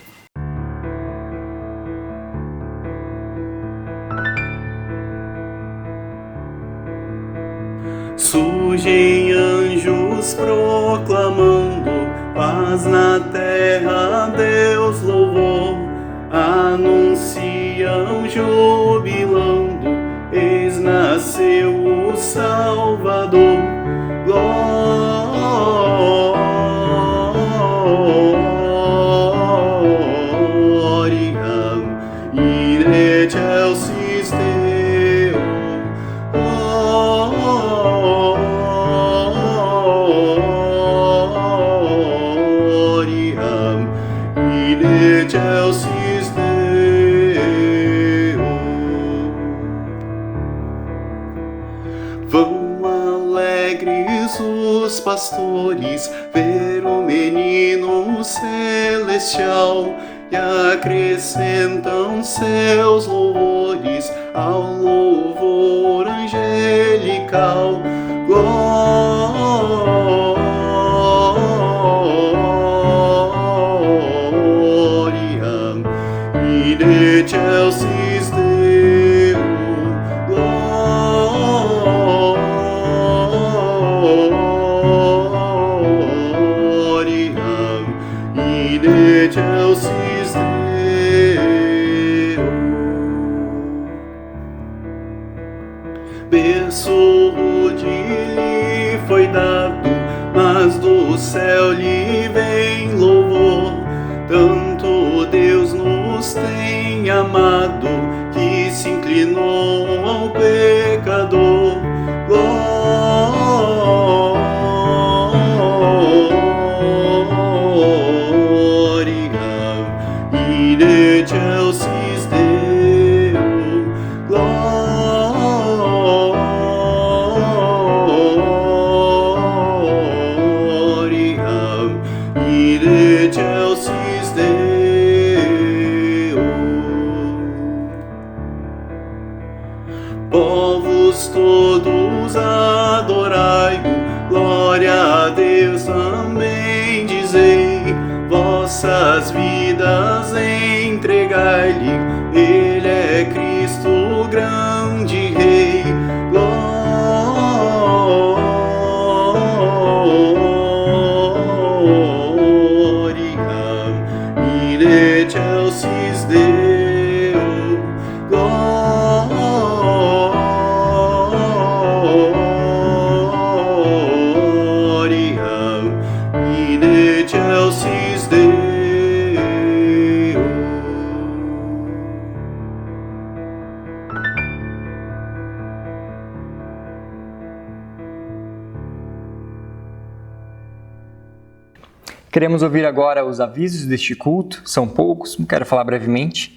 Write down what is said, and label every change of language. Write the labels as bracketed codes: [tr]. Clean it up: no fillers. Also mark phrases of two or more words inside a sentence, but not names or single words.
[pt] Surgem anjos proclamando, paz na terra, Deus louvor. Anunciam jubilando, eis nasceu o Salvador. [la] Gloria in excelsis Deo. Gloria in excelsis Deo. [pt] Vão alegres os pastores ver o menino celestial e acrescentam seus louvores ao louvor angelical. [la] Gloria in excelsis Deo. Gloria in excelsis Deo. [pt] Berço rude lhe foi dado, mas do céu lhe vem louvor. Tanto Deus nos tem amado, que se inclinou ao pecador. [la] Gloria in excelsis Deo. Gloria in excelsis Deo. [pt] Povos todos adorai-o, glória a Deus também dizei. Vossas vidas entregai-lhe, Ele é Cristo, o grande Rei. [la] Gloria in excelsis Deo. Gloria in excelsis Deo. [pt] Queremos ouvir agora os avisos deste culto, são poucos, quero falar brevemente.